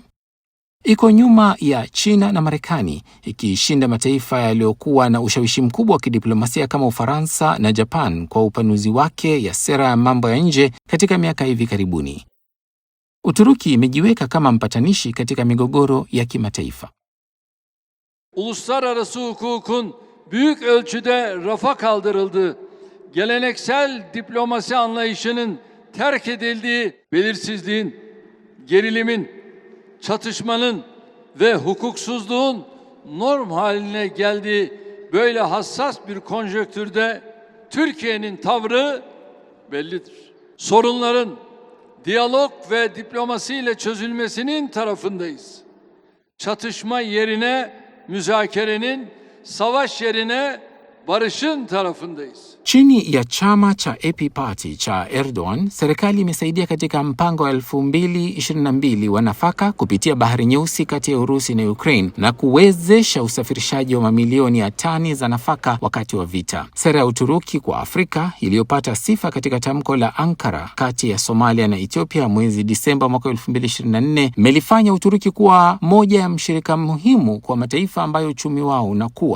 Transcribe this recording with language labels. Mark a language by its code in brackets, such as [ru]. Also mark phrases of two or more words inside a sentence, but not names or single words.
[sw] Iko nyuma ya China na Marekani, ikishinda mataifa yaliyokuwa na ushawishi mkubwa wa kidiplomasia kama Ufaransa na Japan kwa upanuzi wake ya sera ya mambo ya nje katika miaka hivi karibuni. Uturuki imejiweka kama mpatanishi katika migogoro ya kimataifa. [tr] Uluslararası hukukun büyük ölçüde rafa kaldırıldığı, geleneksel diplomasi anlayışının terk edildiği, belirsizliğin, gerilimin, çatışmanın ve hukuksuzluğun norm haline geldiği böyle hassas bir konjonktürde Türkiye'nin tavrı bellidir. Sorunların diyalog ve diplomasiyle çözülmesinin tarafındayız. Çatışma yerine müzakerenin, savaş yerine barışın tarafındayız. [sw] Chini ya chama cha AP Party cha Erdogan, serikali imesaidia katika mpango wa 2022 wa nafaka kupitia Bahari Nyeusi kati ya Urusi na Ukraine na kuwezesha usafirishaji wa mamilioni ya tani za nafaka wakati wa vita. Sera ya Uturuki kwa Afrika iliyopata sifa katika tamko la Ankara kati ya Somalia na Ethiopia mwezi Disemba mwaka 2024 imelifanya Uturuki kuwa moja ya mshirika muhimu kwa mataifa ambayo uchumi wao unakuwa.